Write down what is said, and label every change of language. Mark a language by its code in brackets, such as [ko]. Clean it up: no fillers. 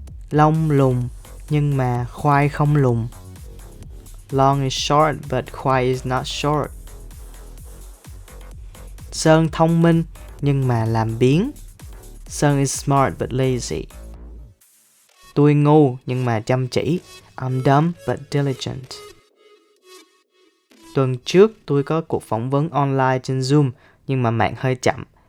[vi] Lông lùn nhưng mà khoai không lùn. [en] Long is short but khoai is not short. [vi] Sơn thông minh nhưng mà làm biếng. [en] Sơn is smart but lazy. [vi] Tôi ngu nhưng mà chăm chỉ. [en] I'm dumb but diligent. [vi] Tuần trước tôi có cuộc phỏng vấn online trên Zoom nhưng mà mạng hơi chậm.